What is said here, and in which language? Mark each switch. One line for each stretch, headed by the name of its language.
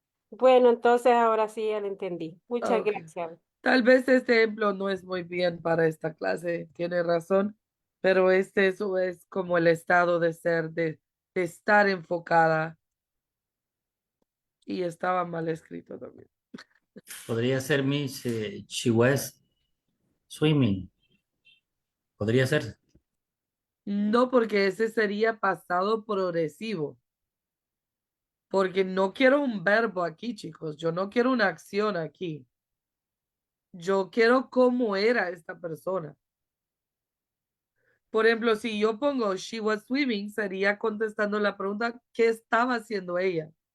Spanish: Bueno, entonces ahora sí ya lo entendí. Muchas Ok. gracias. Tal vez este ejemplo no es muy bien para esta clase, tiene razón, pero eso es como el estado de ser, de estar enfocada y estaba mal escrito también. Podría ser
English: Miss She was swimming.
Spanish: Podría ser. No, porque ese sería pasado progresivo, porque no quiero un verbo aquí, chicos, yo no quiero una acción aquí. Yo quiero cómo era esta persona. Por ejemplo, si yo pongo
English: she was swimming,
Spanish: sería contestando la pregunta, ¿qué estaba haciendo ella?